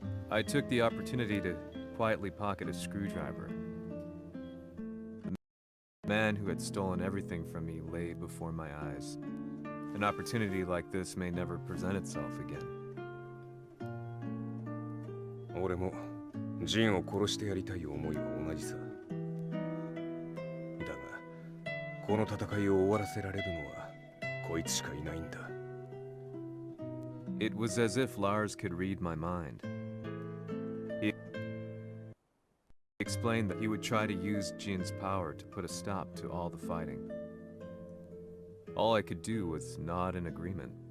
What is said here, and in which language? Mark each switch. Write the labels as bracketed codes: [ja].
[en] I took the opportunity to quietly pocket a screwdriver. The man who had stolen everything from me lay before my eyes. An opportunity like this may never present itself again. [ja] 俺もジンを殺してやりたい思いは同じさ。だがこの戦いを終わらせられるのはこいつしかいないんだ。 [en] It was as if Lars could read my mind. He explained that he would try to use Jin's power to put a stop to all the fighting. All I could do was nod in agreement.